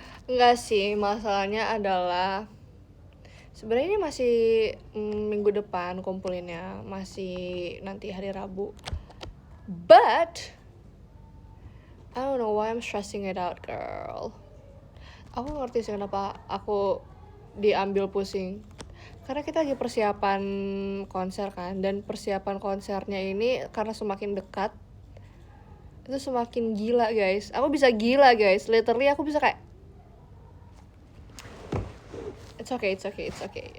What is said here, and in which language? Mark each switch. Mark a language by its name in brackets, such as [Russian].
[Indonesian] Enggak sih, masalahnya adalah sebenarnya ini masih minggu depan kumpulinnya, masih nanti hari Rabu. [English] But I don't know why I'm stressing it out, girl. [Indonesian] Aku ngerti sih kenapa aku diambil pusing. Karena kita lagi persiapan konser kan, dan persiapan konsernya ini karena semakin dekat itu semakin gila guys. Aku bisa gila guys, literally aku bisa kayak [English] it's okay.